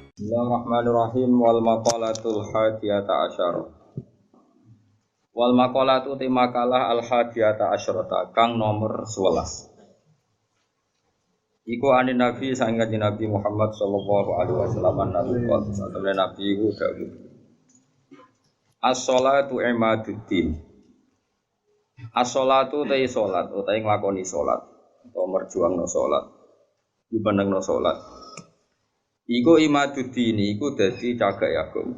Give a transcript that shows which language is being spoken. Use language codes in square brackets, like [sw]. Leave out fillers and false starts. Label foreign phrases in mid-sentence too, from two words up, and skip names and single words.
[ar] بسم الله الرحمن الرحيم والمقالة الحادية عشرة. والمقالة [jv] te makalah [ar] الحادية عشرة [jv] kang nomor 11. Iku anin Nabi sangat Nabi Muhammad [ar] صلى الله عليه وسلم [jv] Nabi iku dawuh. [ar] الصلاة عماد الدين. [jv] As-shalatu te salat utahe nglakoni salat utawa merjuangno salat. Dibenengno salat. Iku imaduddin iku dadi cagak agama.